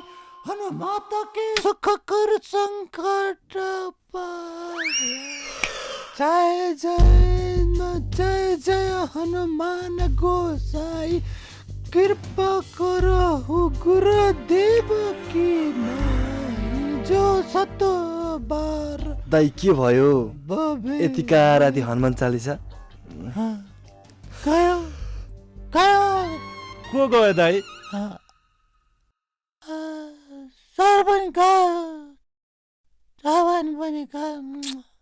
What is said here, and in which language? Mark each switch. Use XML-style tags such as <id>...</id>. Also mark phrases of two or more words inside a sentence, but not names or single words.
<awa>हनुमात के सुख कर संकट पावे। जय जय जय हनुमान गोसाई, कृपा करो गुरुदेव की नाई। जो सत बार</awa> <ne>दाइ के भयो? बबे यतिका राति हनुमान चालिसा गयो गयो। को गयो दाइ? सर पनि गयो, जवान पनि गयो।</ne>